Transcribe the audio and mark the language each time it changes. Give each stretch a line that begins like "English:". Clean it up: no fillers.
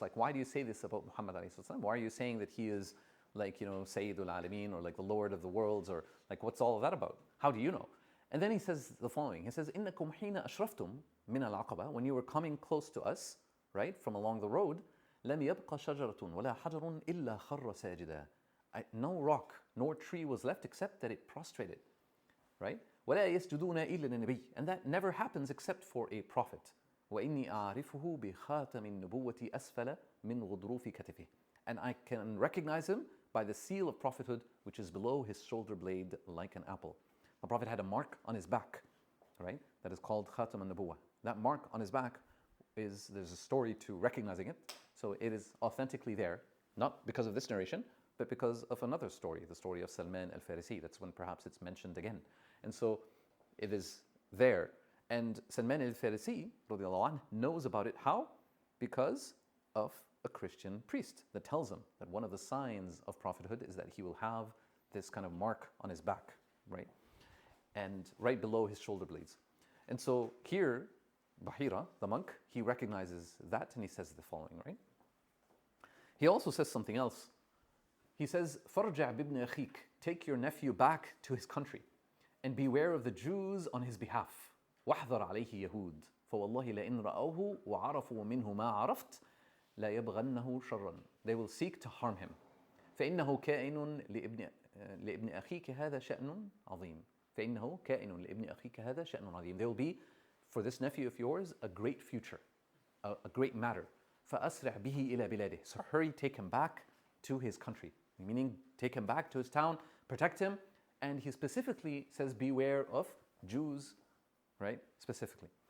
English: Like, why do you say this about Muhammad alayhi salam? Why are you saying that he is like, Sayyidul Alameen, or like the Lord of the worlds, or like, what's all of that about? How do you know? And then he says the following. He says,
Arabic: إِنَّكُمْ حِينَ أَشْرَفْتُمْ مِنَ الْعَقَبَةِ.
English: When you were coming close to us, right, from along the road,
Arabic: لم يبق شجرة ولا حجر إلا خر ساجدا.
English: No rock nor tree was left except that it prostrated.
Arabic: Right? ولا يسجدون إلا للنبي.
English: And that never happens except for a prophet.
Arabic: وإني أعرفه بخاتم النبوة أسفل من غضروف كتفه.
English: And I can recognize him by the seal of prophethood which is below his shoulder blade like an apple. The prophet had a mark on his back, right? That is called Khatam al-Nubuwah. That mark on his back there's a story to recognizing it. So it is authentically there, not because of this narration, but because of another story, the story of Salman al-Farisi. That's when perhaps it's mentioned again. And so it is there. And Salman al-Farisi radiallahu anh, knows about it. How? Because of a Christian priest that tells him that one of the signs of prophethood is that he will have this kind of mark on his back, right? And right below his shoulder blades. And so here, Bahira, the monk, he recognizes that and he says the following, right? He also says something else. He says,
Arabic: فَرْجَعْ بِابْنِ أَخِيكَ.
English: Take your nephew back to his country and beware of the Jews on his behalf.
Arabic: وَاحْذَرْ عَلَيْهِ يَهُودٍ فَوَاللَّهِ لَإِنْ رَأَوْهُ وَعَرَفُوا مِنْهُ مَا عَرَفْتَ لَا يَبْغَنَّهُ شَرًّا.
English: They will seek to harm him.
Arabic: فإنه كائن لابن أخيك هذا شأن عظيم. فإنه كائن لابن أخيك هذا شأن عظيم.
English: There will be, for this nephew of yours, a great future, a great matter.
Arabic: فأسرع به إلى بلاده.
English: So hurry, take him back to his country. Meaning, take him back to his town, protect him. And he specifically says, beware of Jews, right? Specifically.